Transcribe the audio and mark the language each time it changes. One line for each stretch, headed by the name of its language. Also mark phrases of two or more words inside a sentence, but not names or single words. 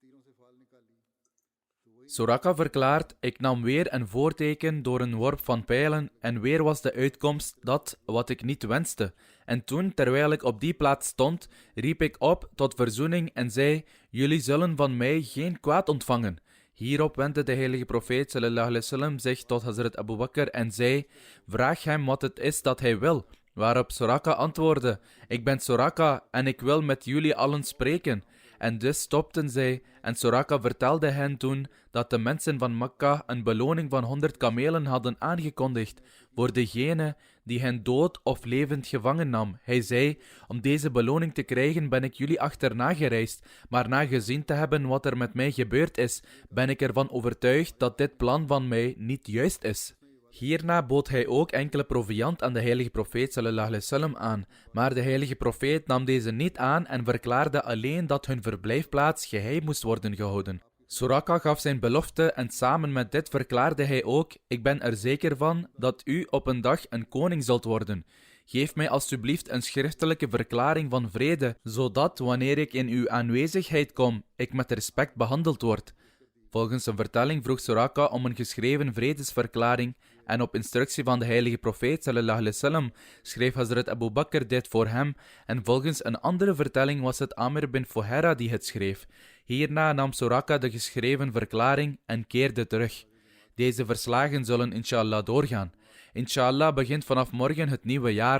Dutch: Suraqa verklaart: ik nam weer een voorteken door een worp van pijlen en weer was de uitkomst dat wat ik niet wenste. En toen, terwijl ik op die plaats stond, riep ik op tot verzoening en zei: jullie zullen van mij geen kwaad ontvangen. Hierop wendde de heilige profeet
Arabic: صلى الله عليه وسلم
Dutch: zich tot Hazrat Abu Bakr en zei: vraag hem wat het is dat hij wil. Waarop Suraqa antwoordde: ik ben Suraqa en ik wil met jullie allen spreken. En dus stopten zij en Suraqa vertelde hen toen dat de mensen van Mekka een beloning van 100 kamelen hadden aangekondigd voor degene die hen dood of levend gevangen nam. Hij zei: om deze beloning te krijgen ben ik jullie achterna gereisd, maar na gezien te hebben wat er met mij gebeurd is, ben ik ervan overtuigd dat dit plan van mij niet juist is. Hierna bood hij ook enkele proviand aan de heilige profeet
Arabic: صلى الله عليه وسلم
Dutch: aan, maar de heilige profeet nam deze niet aan en verklaarde alleen dat hun verblijfplaats geheim moest worden gehouden. Suraqa gaf zijn belofte en samen met dit verklaarde hij ook: ik ben er zeker van dat u op een dag een koning zult worden. Geef mij alstublieft een schriftelijke verklaring van vrede, zodat wanneer ik in uw aanwezigheid kom, ik met respect behandeld word. Volgens een vertelling vroeg Suraqa om een geschreven vredesverklaring en op instructie van de heilige profeet
Arabic: صلى الله عليه وسلم
Dutch: schreef Hazrat Abu Bakr dit voor hem en volgens een andere vertelling was het Amr bin Fuhaira die het schreef. Hierna nam Suraqa de geschreven verklaring en keerde terug. Deze verslagen zullen inshallah doorgaan. Inshallah begint vanaf morgen het nieuwe jaar.